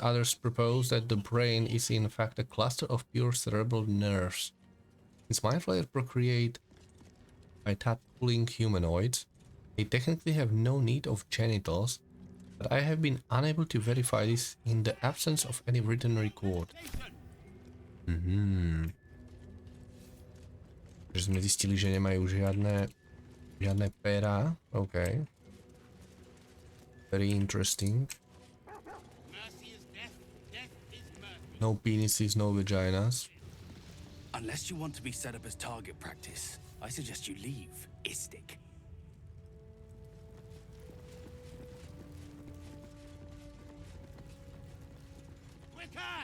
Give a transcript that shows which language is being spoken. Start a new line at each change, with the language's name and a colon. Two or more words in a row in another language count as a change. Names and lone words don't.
English: Others propose that the brain is in fact a cluster of pure cerebral nerves. Since mind flayers procreate by tadpoling humanoids, they technically have no need of genitals, but I have been unable to verify this in the absence of any written record.
Slovak: Že sme zistili, že nemajú žiadne péra.
English: OK. Very interesting. No penises, no vaginas. Unless you want to be set up as target practice, I suggest you leave, Istik. Quicker!